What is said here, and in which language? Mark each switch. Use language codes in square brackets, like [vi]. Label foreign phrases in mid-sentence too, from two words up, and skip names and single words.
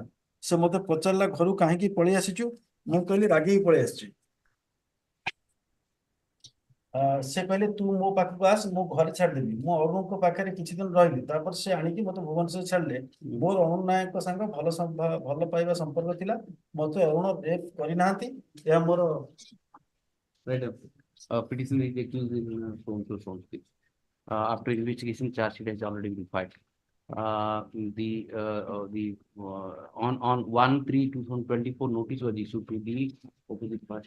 [or] ସେ ମତେ ପଚାରିଲା ଘରୁ କାହିଁକି ପଳେଇ ଆସିଛୁ? ମୁଁ କହିଲି ରାଗିକି ପଳେଇ ଆସିଛି। ସେ କହିଲେ ତୁ ମୋ ପାଖକୁ ଆସ, ମୁଁ ଘରେ ଛାଡ଼ିଦେବି। ମୁଁ ଅରୁଣଙ୍କ ପାଖରେ କିଛି ଦିନ ରହିଲି, ତାପରେ ସେ ଆଣିକି ମତେ ଭୁବନେଶ୍ୱର ଛାଡ଼ିଲେ। ମୋର ଅରୁଣ ନାୟକଙ୍କ ସାଙ୍ଗ ଭଲ ପାଇବା ସମ୍ପର୍କ ଥିଲା। ମତେ ଅରୁଣ ରେପ୍ କରିନାହାନ୍ତି। ଏହା ମୋର [en] Right. Petition is accused in so and so. After investigation, charge sheet has already been filed. On 1/3/2024, notice was issued to the opposite party.